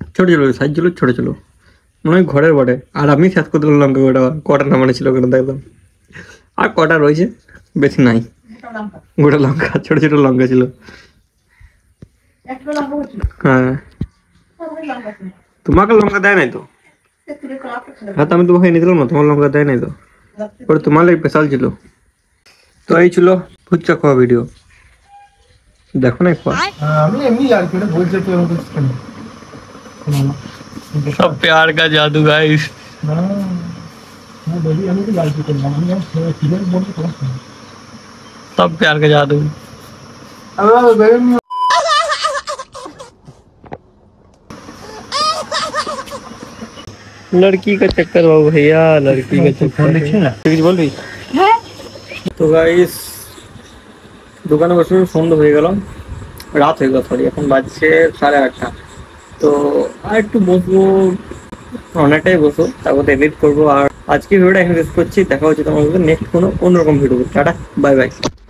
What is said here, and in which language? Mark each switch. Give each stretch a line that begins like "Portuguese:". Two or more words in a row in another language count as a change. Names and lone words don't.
Bangla: ছোট ছিল সাইজ ছিল ছোট ছিল মনে হয় ঘরের বটে আর আমি শেষ করে দিলাম লঙ্কা কটা নামানো ছিল ওখানে দেখলাম আর কটা রয়েছে বেশি নাই গোটা লঙ্কা ছোট ছোট লঙ্কা ছিল হ্যাঁ তোমাকে লঙ্কা দেয় নাই তো হ্যাঁ তো আমি তোমাকে এনে দিলাম না তোমার লঙ্কা দেয় নাই তো ওটা তোমার লাগে স্পেশাল ছিল তো এই ছিল ফুচকা খাওয়া ভিডিও দেখো না একবার আমি এমনি আর কি বলতে তো
Hindi: सब प्यार का जादू गाइस सब प्यार का जादू लड़की का चक्कर बाबू भैया लड़की का चक्कर कुछ बोल रही तो गाइस
Bangla: দোকানে বসে সন্ধ্যা হয়ে গেল রাত হয়ে গেল সরি এখন বাজছে 8:30 তো আর একটু বসবো অনেকটাই বসবো তারপর এডিট করবো আর আজকে ভিডিওটা এখানে শেষ করছি দেখা হচ্ছে তোমার নেক্সট কোনো অন্যরকম ভিডিও টাটা
English: bye bye